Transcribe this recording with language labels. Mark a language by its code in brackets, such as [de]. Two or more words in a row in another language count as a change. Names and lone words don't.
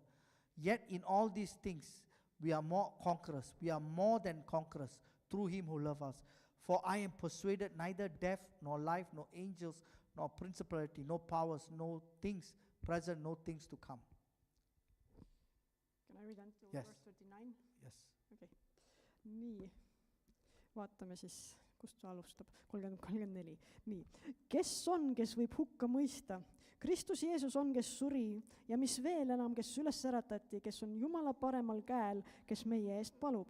[en] Yet in all these things we are more conquerors. We are more than conquerors through him who loves us. For I am persuaded neither death, nor life, nor angels, nor principality, no powers, no things present, no things to come. Can I read until Yes. verse 39? Yes. Okay. [et] Nii, vaatame siis, kust ta alustab. 34. Nii, kes on, kes võib hukka mõista? Kristus Jeesus on, kes suri ja mis veel enam, kes üles äratati, kes on Jumala paremal käel, kes meie eest palub.